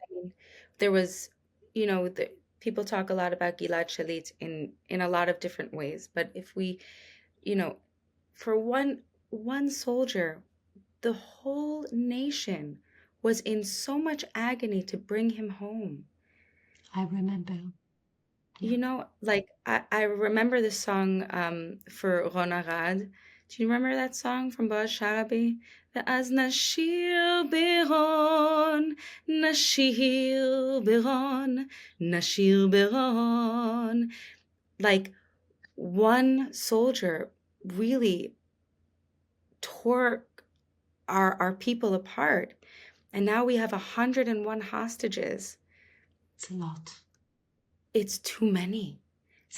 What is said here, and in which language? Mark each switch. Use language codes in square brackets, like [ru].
[en] I mean, there was, people talk a lot about Gilad Shalit in a lot of different ways, but if we, you know, for one soldier, the whole nation was in so much agony to bring him home. I remember. Yeah. Like I remember the song for Ron Arad. Do you remember that song from Boaz Sharabi? [he] ואז נשיר ברון, נשיר ברון, נשיר ברון. [en] Like one soldier really tore our people apart. And now we have 101 hostages. It's a lot. It's too many. It's